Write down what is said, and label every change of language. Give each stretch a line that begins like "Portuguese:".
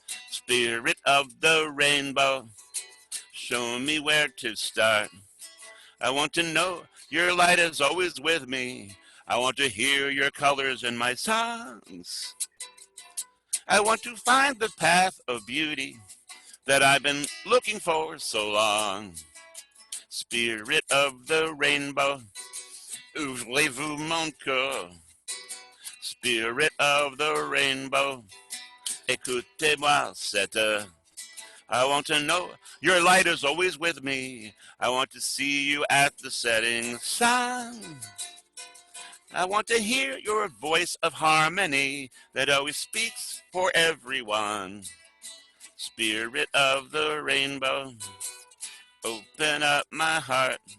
English: Spirit of the rainbow, show me where to start. I want to know your light is always with me. I want to hear your colors in my songs. I want to find the path of beauty that I've been looking for so long. Spirit of the rainbow,
French: ouvrez-vous mon cœur.
English: Spirit of the rainbow,
French: écoutez-moi cette heure.
English: I want to know your light is always with me. I want to see you at the setting sun. I want to hear your voice of harmony that always speaks for everyone. Spirit of the rainbow, open up my heart.